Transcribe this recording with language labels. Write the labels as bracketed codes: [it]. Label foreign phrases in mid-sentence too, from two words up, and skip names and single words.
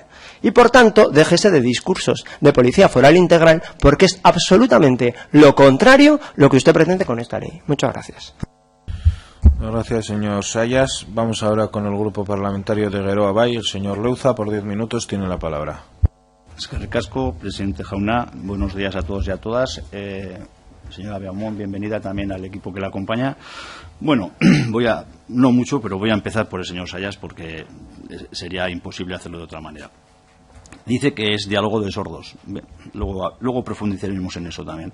[es] Y por tanto, déjese de discursos de policía foral integral, porque es absolutamente lo contrario lo que usted pretende con esta ley. Muchas gracias. Gracias, señor Sayas. Vamos ahora con el grupo parlamentario de Geroa Bai. El señor Leuza, por 10 minutos, tiene la palabra. [eu] Eskerrik asko, presidente Jauna. [es] Buenos días a todos y a todas. Señora Beaumont, bienvenida también al equipo que la acompaña. Bueno, no mucho, pero voy a empezar por el señor Sayas porque sería imposible hacerlo de otra manera. Dice que es diálogo de sordos. Luego profundizaremos en eso también.